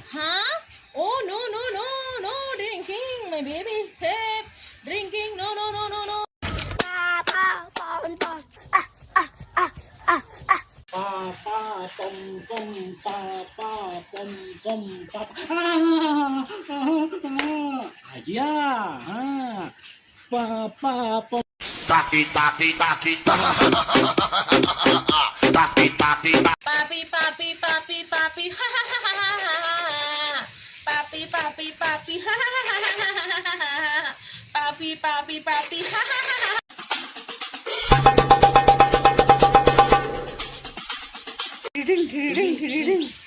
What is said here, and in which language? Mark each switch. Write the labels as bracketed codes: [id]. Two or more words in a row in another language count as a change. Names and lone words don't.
[en] Huh? Oh, no, no, no, no drinking. My baby safe. Drinking, no, no, no, no, no. Pa pa pom pom pa pom pom pa. Dia. Pa pa pom. Taki taki taki taki taki taki. Papi, papi, papi, papi, ha ha ha ha ha ha. Papi, papi, papi, ha ha ha ha ha ha. Papi, papi, papi, ha ha ha ha. Ding ding ding ding ding.